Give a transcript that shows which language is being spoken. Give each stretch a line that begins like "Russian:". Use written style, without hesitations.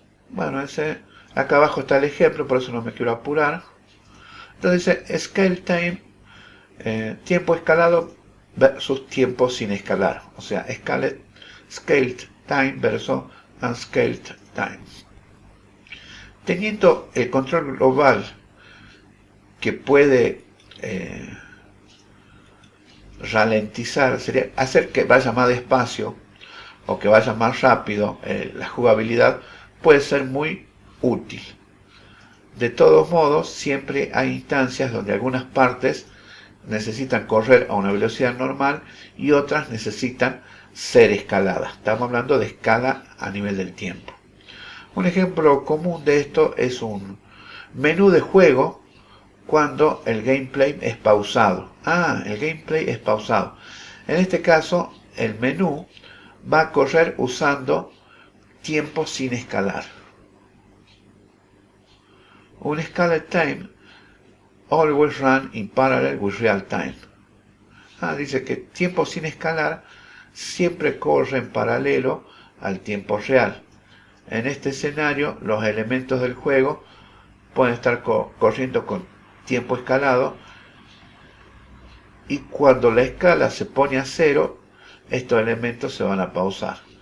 Spanish: Bueno, acá abajo está el ejemplo, por eso no me quiero apurar. Entonces dice scale time, tiempo escalado versus tiempo sin escalar. O sea,
English: scaled time versus unscaled time.
Spanish: Teniendo el control global que puede ralentizar, sería hacer que vaya más despacio o que vaya más rápido, la jugabilidad puede ser muy útil. De todos modos, siempre hay instancias donde algunas partes necesitan correr a una velocidad normal y otras necesitan ser escaladas. Estamos hablando de escala a nivel del tiempo. Un ejemplo común de esto es un menú de juego cuando el gameplay es pausado. El gameplay es pausado. En este caso, el menú va a correr usando tiempo sin escalar.
English: Un scaled time always run in parallel with real time.
Spanish: Dice que tiempo sin escalar siempre corre en paralelo al tiempo real. En este escenario, los elementos del juego pueden estar corriendo con tiempo escalado, y cuando la escala se pone a 0, estos elementos se van a pausar.